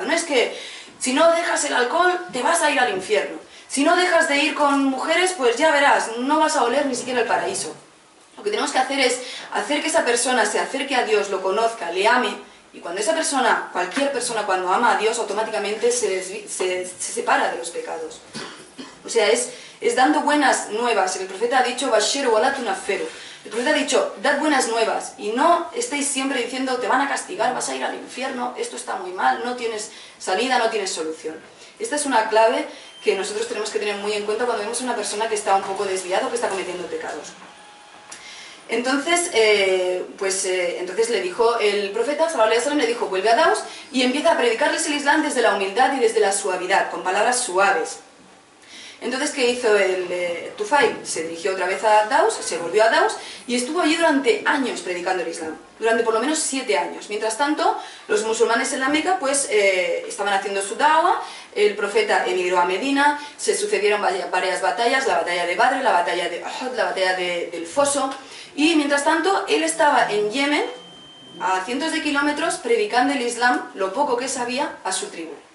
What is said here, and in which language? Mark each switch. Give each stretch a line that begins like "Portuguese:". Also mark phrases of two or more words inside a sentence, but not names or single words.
Spanish: No es que si no dejas el alcohol te vas a ir al infierno, si no dejas de ir con mujeres pues ya verás, no vas a oler ni siquiera el paraíso. Lo que tenemos que hacer es hacer que esa persona se acerque a Dios, lo conozca, le ame, y cuando esa persona, cualquier persona cuando ama a Dios, automáticamente se separa de los pecados. O sea, es dando buenas nuevas. El profeta ha dicho,
Arabic: بشروا ولا تنفروا.
Spanish: El profeta ha dicho, dad buenas nuevas, y no estéis siempre diciendo, te van a castigar, vas a ir al infierno, esto está muy mal, no tienes salida, no tienes solución. Esta es una clave que nosotros tenemos que tener muy en cuenta cuando vemos a una persona que está un poco desviada o que está cometiendo pecados. Entonces, entonces le dijo el profeta,
Arabic: صلى الله عليه وسلم,
Spanish: le dijo, vuelve a Daus y empieza a predicarles el Islam desde la humildad y desde la suavidad, con palabras suaves. Entonces, ¿qué hizo el Tufail? Se dirigió otra vez a Daus, se volvió a Daus y estuvo allí durante años predicando el Islam, durante por lo menos 7 años. Mientras tanto, los musulmanes en la Meca pues estaban haciendo su da'wa, el profeta emigró a Medina, se sucedieron varias batallas, la batalla de Badr, la batalla de Uhud, la batalla del Foso, y mientras tanto él estaba en Yemen, a cientos de kilómetros, predicando el Islam, lo poco que sabía, a su tribu.